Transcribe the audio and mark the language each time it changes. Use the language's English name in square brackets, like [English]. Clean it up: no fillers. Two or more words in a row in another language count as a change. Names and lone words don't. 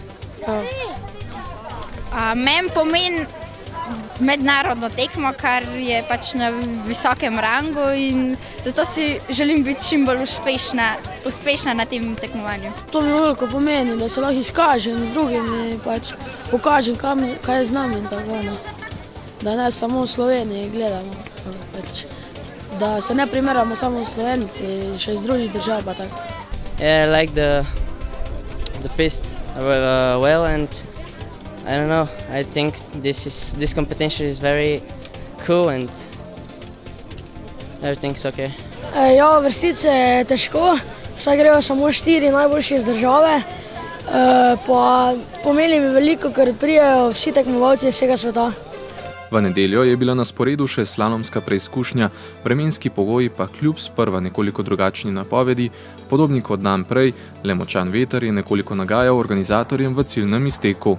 [Slovenian] Meni pomeni mednarodno tekmo, kar je pač na visokem rangu in zato si želim biti čim bolj uspešna na tem tekmovanju. To mi veliko pomeni, da se lahko izkažem z drugimi, pač pokažem, kaj je z nami in tako. Da ne samo v Sloveniji gledamo, pač, da se ne primerjamo samo v Slovenci, še iz drugih držav pa tako. [English] Yeah, I like the piste well and I don't know, I think this competition is very cool and everything's okay. [Slovenian] Ja, vrstice je težko, saj grejo samo 4 najboljši iz države, pa pomeni mi veliko, ker prijajo vsi tekmovalci iz vsega sveta. V nedeljo je bila na sporedu še slalomska preizkušnja, vremenski pogoji pa kljub sprva nekoliko drugačni napovedi, podobni kot dan prej, le močan veter je nekoliko nagajal organizatorjem v ciljnem izteku.